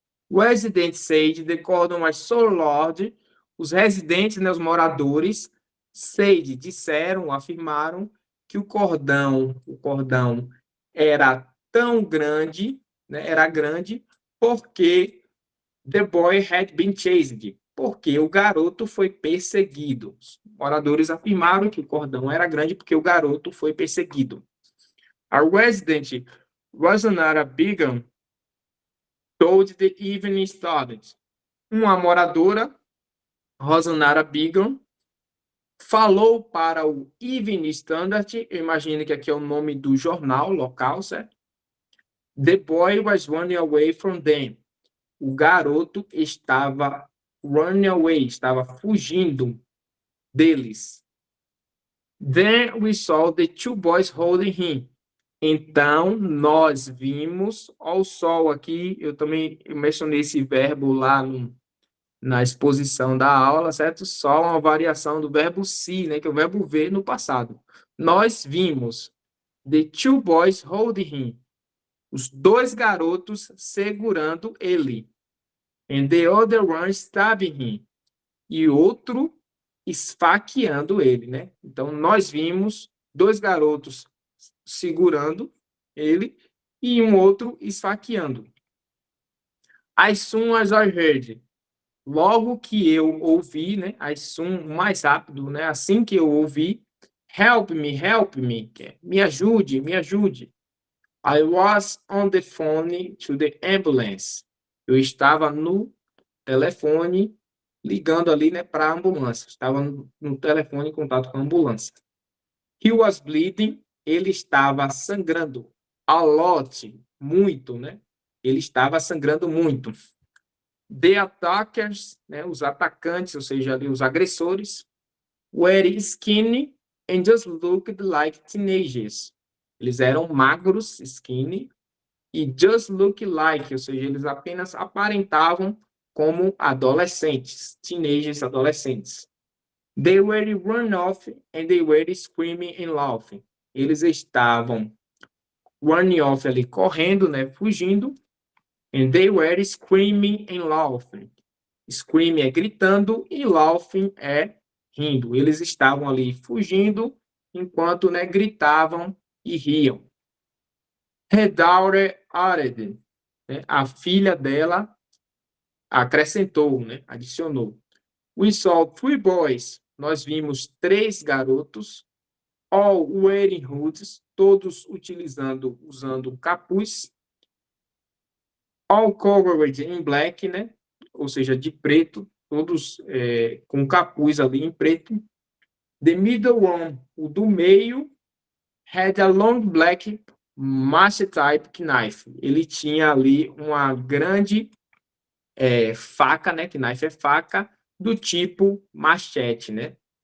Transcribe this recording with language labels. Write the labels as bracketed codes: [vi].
[en] Residents said the cordon was so large, [pt] os residentes, né, os moradores, [en] said, [pt] disseram, afirmaram que o cordão era tão grande, né, era grande, porque [en] the boy had been chased, [pt] porque o garoto foi perseguido. Os moradores afirmaram que o cordão era grande porque o garoto foi perseguido. [en] A resident, Rosanara Bigham, told the Evening Standard. [pt] Uma moradora, Rosanara Bigham, falou para o Evening Standard, eu imagino que aqui é o nome do jornal local, certo? [en] The boy was running away from them. [pt] O garoto estava [en] running away, [pt] estava fugindo deles. [en] Then we saw the two boys holding him. [pt] Então, nós vimos, ao sol aqui, eu também mencionei esse verbo lá na exposição da aula, certo? Só uma variação do verbo see, né, que é o verbo ver no passado. Nós vimos [en] the two boys holding him, [pt] os dois garotos segurando ele, [en] and the other one stabbing him, [pt] e outro esfaqueando ele, né? Então, nós vimos dois garotos segurando ele e um outro esfaqueando. [en] As soon as I heard, [pt] logo que eu ouvi, né? [en] As soon, [pt] mais rápido, né? Assim que eu ouvi, [en] help me, [pt] me ajude, me ajude. [en] I was on the phone to the ambulance. [pt] Eu estava no telefone ligando ali, né, para a ambulância. Estava no telefone em contato com a ambulância. [en] He was bleeding. [pt] Ele estava sangrando. [en] A lot, [pt] muito, né? Ele estava sangrando muito. [en] The attackers, [pt] né, os atacantes, ou seja, ali, os agressores, [en] were skinny and just looked like teenagers. [pt] Eles eram magros, skinny, e [en] just look like, [pt] ou seja, eles apenas aparentavam como adolescentes, teenagers, adolescentes. [en] They were run off and they were screaming and laughing. [pt] Eles estavam [en] running off [pt] ali, correndo, né, fugindo, [en] and they were screaming and laughing. [pt] Screaming é gritando e laughing é rindo. Eles estavam ali fugindo enquanto, né, gritavam e riam. [en] Her daughter added, [pt] né, a filha dela acrescentou, né, adicionou. [en] We saw three boys. [pt] Nós vimos 3 garotos, [en] all wearing hoods, [pt] todos usando capuz, [en] all covered in black, né? [pt] Ou seja, de preto, todos com capuz ali em preto. [en] The middle one, [pt] o do meio, [en] had a long black machete-type knife. [pt] Ele tinha ali uma grande faca, né? Knife é faca, do tipo machete, né?